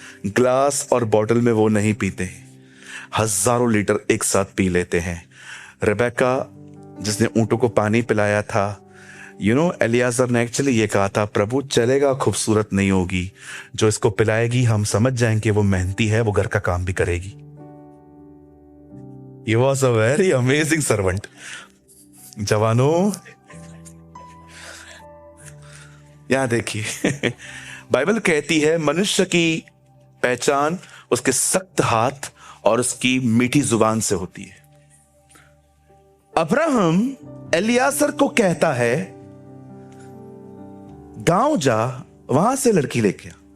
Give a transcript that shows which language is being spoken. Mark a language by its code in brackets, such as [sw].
[hi] Glass और bottle में वो नहीं पीते, हजारों लीटर एक साथ पी लेते हैं। रेबेका जिसने ऊंटों को पानी पिलाया था, एलियाजर ने एक्चुअली ये कहा था, प्रभु चलेगा, खूबसूरत नहीं होगी, जो इसको पिलाएगी हम समझ जाएंगे वो मेहनती है, वो घर का काम भी करेगी। [en] He was a very amazing servant। [hi] जवानों यहां देखिए, बाइबल कहती है मनुष्य की पहचान उसके सख्त हाथ और उसकी मीठी जुबान से होती है। अब्राहम एलियाजर को कहता है, गांव जा, वहां से लड़की लेके आ।